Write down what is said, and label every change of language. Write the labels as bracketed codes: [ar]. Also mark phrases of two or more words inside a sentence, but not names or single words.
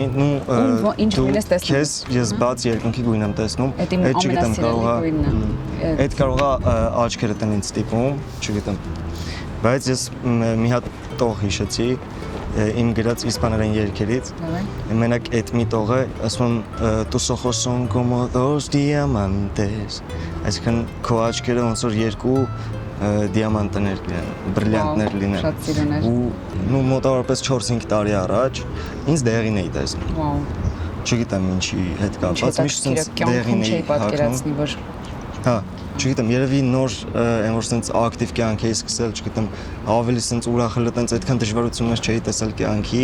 [hy] ինչ գույն ես տեսնում։ Քեզ ես բաց երկնքի գույն եմ տեսնում։ Այդ իմ ամենասիրելի գույնն է։ Այդ կարող է աչքերդ են ինձ ստիպում, չգիտեմ։ Բայց ես մի հատ տող հիշեցի իմ գրած իսպաներեն երգերից։ Մենակ այդ մի տողը ասում [es] «Tus ojos son como dos diamantes»։ [hy] Այսինքն քո աչքերը ոնց որ երկու դիամանտներ լինեն, բրիլյանտներ լինեն։ Շատ սիրուն էր։ Ու մոտավորապես 4-5 տարի առաջ ինձ դեղին էի տեսնում։ Վաու։ Չգիտեմ ինչի հետ կապված, միշտ sense դեղին էի պատկերացնի, որ հա, չգիտեմ, երևի նոր այն որ sense ակտիվ կյանք էի սկսել, չգիտեմ, ավելի sense ուրախել տենց այդքան դժվարություններ չէի տեսել կյանքի։